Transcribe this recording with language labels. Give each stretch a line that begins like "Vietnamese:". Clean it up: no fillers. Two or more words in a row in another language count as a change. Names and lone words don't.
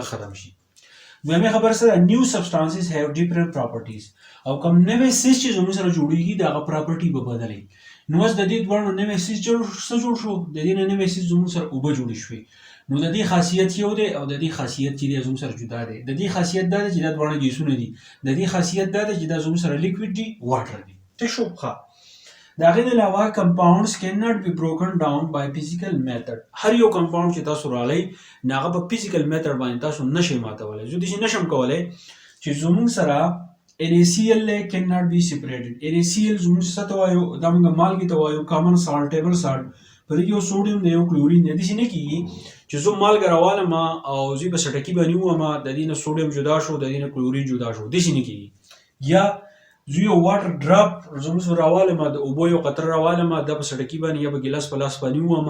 Pashto: ختم شي مې خبر سره
English: new substances have different properties
Pashto: او کوم نوې سیس چې زموږ سره جوړیږي دا هغه پراپرټي به بدلې نو اوس د دې دوه نوې سیس جوړ شو د دې نوې سیس زموږ سره اوبه جوړې شوې نو د دې خاصیت یو دی او د دې خاصیت چې زموږ سره جدا دی د دې خاصیت دا دی چې دا دوه ګیسونه دي د دې خاصیت دا دی چې دا زموږ سره لیکویډ دي واټر دي ته شو ښه د هغې نه علاوه
English: compounds cannot be broken down by physical method.
Pashto: هر یو compound چې تاسو رالی نو هغه په
English: physical method
Pashto: باندې تاسو نشئ ماتولی. زه داسې نشم کولی چې زموږ سره
English: NaCl cannot be separated.
Pashto: NaCl زموږ څه ته وایو؟ دا موږ مالګې ته وایو
English: common salt, table salt.
Pashto: په دې کې یو سوډیم دی یو کلورین دی. داسې نه کېږي چې زه مالګه راوالم او زه په سټکي باندې ووهمه د دې نه سوډیم جدا شو د دې نه کلورین جدا شو. داسې نه کېږي. یا زه یو
English: water drop
Pashto: زموږ راوالم د اوبو یو قطره راوالم دا په سټکي باندې یا په ګیلاس په لاس باندې ووهمه.